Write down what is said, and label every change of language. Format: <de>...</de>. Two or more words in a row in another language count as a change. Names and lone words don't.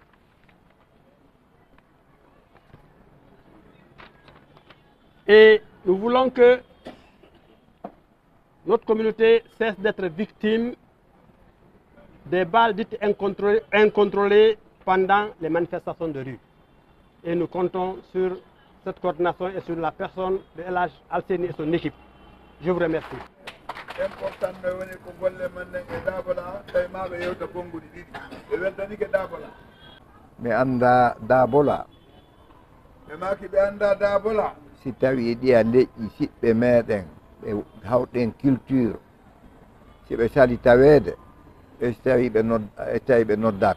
<fr>Et nous voulons que notre communauté cesse d'être victime des balles dites incontrôlées pendant les manifestations de rue. Et nous comptons sur cette coordination et sur la personne de El Hadj Alseyni et son équipe. Je vous remercie.</fr> <ff>Mi anda Dabola. Si tawi ɗi a leƴƴi siɓɓe meɗen ɓe hawɗen culture si ɓe sali taweede e so tawi ɓe noddaka</ff>